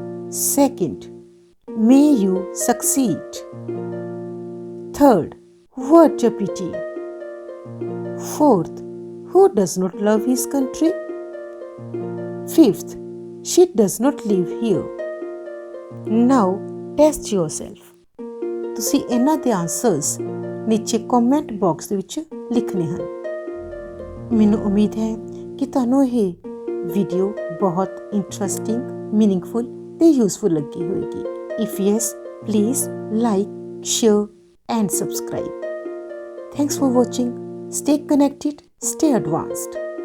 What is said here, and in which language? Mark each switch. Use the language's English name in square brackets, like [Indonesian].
[English] Second, may you succeed. Third, what a pity. Fourth, who does not love his country? Fifth, she does not live here. Now test yourself. [Punjabi] ਤੁਸੀਂ ਇਹਨਾਂ ਦੇ answers ਨੀਚੇ comment box ਦੇ ਵਿੱਚ ਲਿਖਣੇ ਹਨ। ਮੈਨੂੰ ਉਮੀਦ ਹੈ ਕਿ ਤੁਹਾਨੂੰ ਇਹ ਵੀਡੀਓ ਬਹੁਤ ਇੰਟਰਸਟਿੰਗ, ਮੀਨਿੰਗਫੁਲ ਤੇ ਯੂਜ਼ਫੁਲ ਲੱਗੀ ਹੋਵੇਗੀ। [English] If yes, please like, share and subscribe. Thanks for watching. Stay connected, stay advanced.